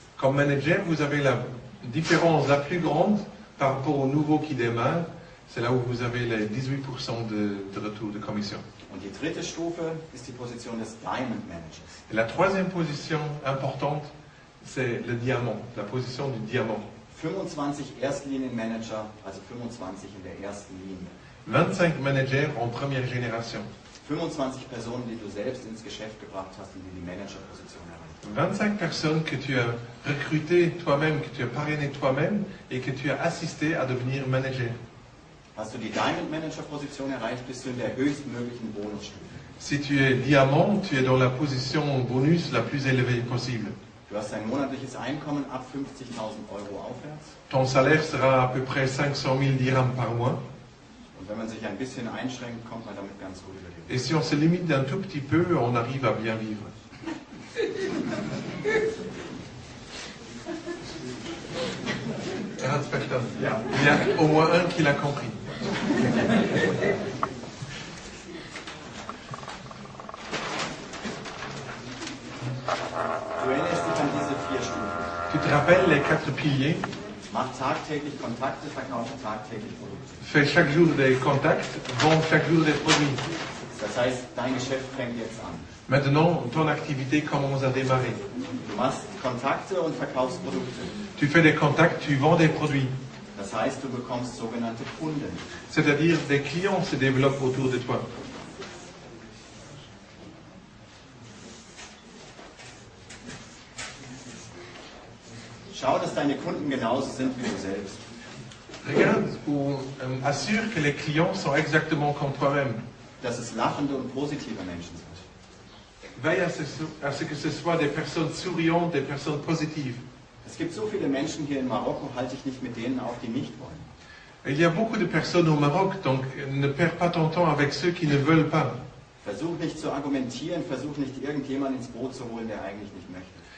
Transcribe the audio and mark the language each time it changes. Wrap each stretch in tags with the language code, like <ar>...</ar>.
<fr>Comme manager, vous avez la différence la plus grande par rapport aux nouveaux qui démarrent. C'est là où vous avez les 18% de retour de commission.</fr> <de>Und die dritte Stufe ist die Position des Diamond Managers.</de> <fr>Et la troisième position importante, c'est le diamant, la position du diamant.</fr> <de>25 Erstlinienmanager, also 25 in der ersten Linie.</de> <fr>25 managers en première génération.</fr> <de>25 Personen, die du selbst ins Geschäft gebracht hast und die die Managerposition erreicht.</de> <fr>25 personnes que tu as recrutées toi-même, que tu as parrainées toi-même et que tu as assisté à devenir manager.</fr> <de>Hast du die Diamond Manager Position erreicht, bist du in der höchstmöglichen Bonusstufe.</de> <fr>Si tu es diamant, tu es dans la position bonus la plus élevée possible.</fr> <de>Du hast ein monatliches Einkommen ab 50.000 Euro aufwärts.</de> <fr>Ton salaire sera à peu près 500 000 dirhams par mois.</fr> <de>Und wenn man sich ein bisschen einschränkt, kommt man damit ganz gut über die Runden.</de> <fr>Et si on se limite d'un tout petit peu, on arrive à bien vivre.</fr> <de>Ja.</de> <fr>Il y a au moins un qui l'a compris.</fr> <de>Du erinnerst dich an diese 4 Stufen.</de> <fr>Tu te rappelles les 4 piliers?</fr> <de>Mach tagtäglich Kontakte, verkaufe tagtäglich Produkte.</de> <fr>Fais chaque jour des contacts, vends chaque jour des produits.</fr> <de>Das heißt, dein Geschäft fängt jetzt an.</de> <fr>Maintenant, ton activité commence à démarrer.</fr> <de>Du machst Kontakte und verkaufst Produkte.</de> <fr>Tu fais des contacts, tu vends des produits.</fr> <de>Das heißt, du bekommst sogenannte Kunden.</de> <fr>C'est-à-dire des clients se développent autour de toi.</fr> <de>Schau, dass deine Kunden genauso sind wie du selbst.</de> <fr>Regarde ou assure que les clients sont exactement comme toi-même.</fr> <de>Dass es lachende und positive Menschen sind.</de> <fr>Veille à ce que ce soit des personnes souriantes, des personnes positives.</fr> <de>Es gibt so viele Menschen hier in Marokko, halte ich nicht mit denen auf, die nicht wollen.</de> <fr>Il y a beaucoup de personnes au Maroc, donc ne perds pas ton temps avec ceux qui ne veulent pas.</fr> <de>Versuch nicht zu argumentieren, versuch nicht irgendjemanden ins Boot zu holen, der eigentlich nicht möchte.</de>